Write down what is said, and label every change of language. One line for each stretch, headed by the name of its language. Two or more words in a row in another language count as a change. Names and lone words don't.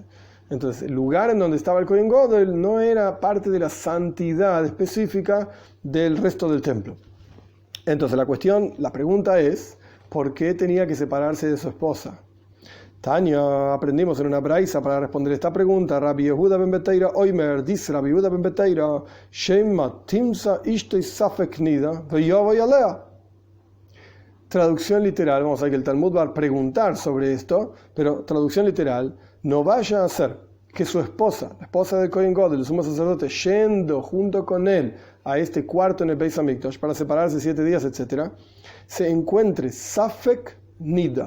Spanish: Entonces, el lugar en donde estaba el
Hebrew: כהן גדול
Spanish: no era parte de la santidad específica del resto del templo. Entonces, la pregunta es, ¿por qué tenía que separarse de su esposa? Tania, aprendimos en una braisa para responder esta pregunta.
Hebrew: רבי יהודה בן בתירא אומר,
Spanish: dice Rabbi Yehuda ben Beteira,
Hebrew: שמא תמצא אשתו ספק נדה ויבוא עליה.
Spanish: Traducción literal, vamos a ver que el Talmud va a preguntar sobre esto, pero traducción literal, no vaya a ser que su esposa, la esposa del
Hebrew: כהן גדול,
Spanish: el sumo sacerdote, yendo junto con él a este cuarto en el
Hebrew: בית המקדש
Spanish: para separarse 7 días, etc., se encuentre
Hebrew: ספק נדה.